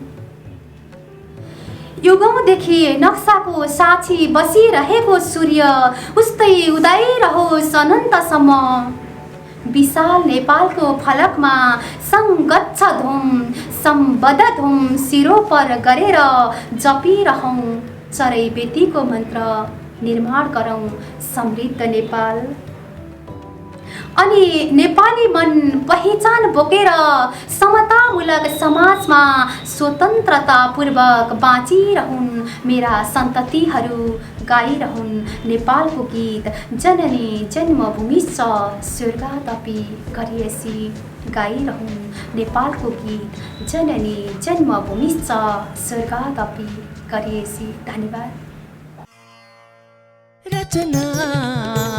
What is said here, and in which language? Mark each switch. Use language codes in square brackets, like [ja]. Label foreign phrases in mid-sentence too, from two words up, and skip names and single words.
[ne] युगौँदेखि नक्साको साक्षी बसिरहेको सूर्य उस्तै उदाइरहोस् अनन्तसम्म, विशाल नेपालको फलकमा [sa] सङ्गच्छ धुम सम्बद्ध धुम [ne] सिरोपर गरेर जपिरहौँ चरै बेटीको मन्त्र निर्माण गरौँ समृद्ध नेपाल। अनि नेपाली मन पहिचान बोकेर समतामूलक समाजमा स्वतन्त्रतापूर्वक बाँचिरहुन् मेरा सन्ततिहरू, गाइरहुन् नेपालको गीत [sa] जननी जन्मभूमिश्च स्वर्गादपि गरियसी। [ne] गाइरहुन् नेपालको गीत [sa] जननी जन्मभूमिश्च स्वर्गादपि गरियसी। [ne] धन्यवाद। रचना